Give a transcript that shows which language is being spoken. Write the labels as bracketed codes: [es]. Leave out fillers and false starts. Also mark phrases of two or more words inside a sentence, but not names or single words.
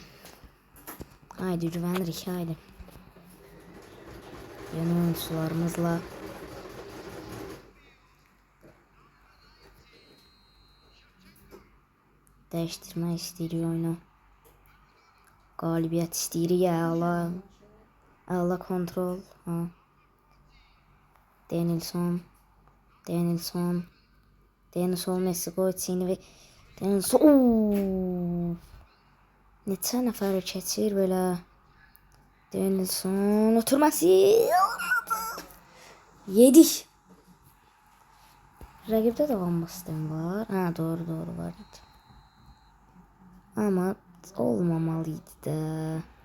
[tr] Haydi güvenirik, haydi. Yeni oyuncularımızla. [az] Değiştirmək istəyirik oyunu. Qalibiyyət istəyirik [ar] يا الله. [az] Allah kontrol. Ha. [tr] Denilson, Messi, Coutinho ve Denilson. [az] Neçə nəfər keçir belə. Denilson oturması olmadı. Yedik. Rəqibdə də Van Basten var. [tr] Ha, doğru var. Ama olmamalıydı da.